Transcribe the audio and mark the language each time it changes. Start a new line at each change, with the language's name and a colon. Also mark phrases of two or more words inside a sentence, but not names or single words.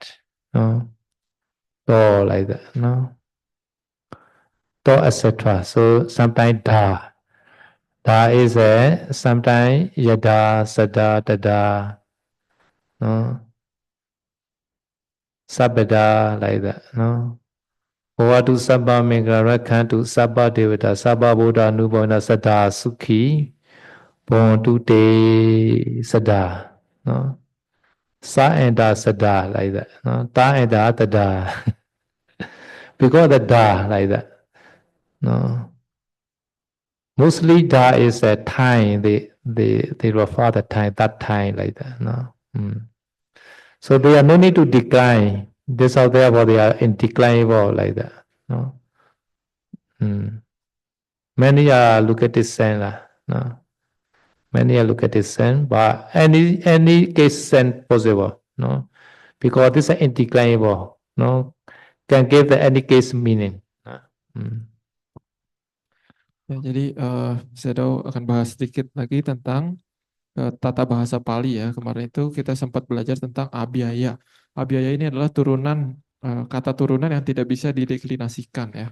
English: No? To like that. No? To etc. So sometimes da. Da is a sometimes
Pali: yada, sada, tada,
English: no? Sabada like that, no?
Pali: Bhavatu sabba mingala rakhantu sabba devata sabba buddha nubhavana sada sukhi bhavantu te sada, no?
English: Sa and da sada like that, no? Ta and da tada. Because the da like that, no? Mostly da is a time, they refer the time, that time like that, no? So they are no need to decline. This or therefore they are indeclinable like that. No? Many are look at this sense. No? Many are look at this sense, but any case sense possible. No? Because this is indeclinable. No? Can give the any case meaning.
Indonesian: Ya, jadi saya akan bahas sedikit lagi tentang tata bahasa Pali ya. Kemarin itu kita sempat belajar tentang abhyaya. Abhyaya ini adalah kata turunan yang tidak bisa dideklinasikan ya.